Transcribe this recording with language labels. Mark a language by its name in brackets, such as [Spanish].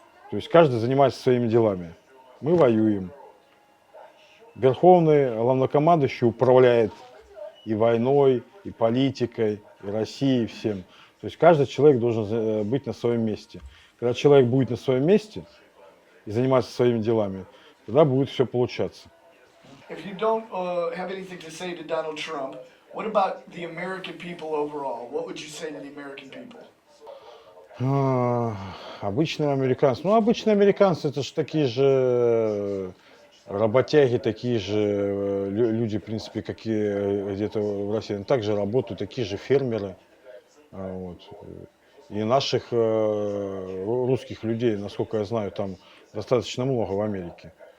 [Russian] То есть каждый занимается своими делами. Мы воюем. Верховный главнокомандующий управляет и войной, и политикой, и Россией, и всем. То есть каждый человек должен быть на своем месте. Когда человек будет на своем месте и заниматься своими делами, тогда будет все получаться. [English] If you don't have anything to say to Donald Trump, what about the American people overall? What would you say to the American people? [Russian] Обычные американцы. Ну, обычные американцы, это же такие же работяги, такие же люди, в принципе, какие где-то в России. Они также работают, такие же фермеры. Вот. И наших русских людей, насколько я знаю, там достаточно много в Америке.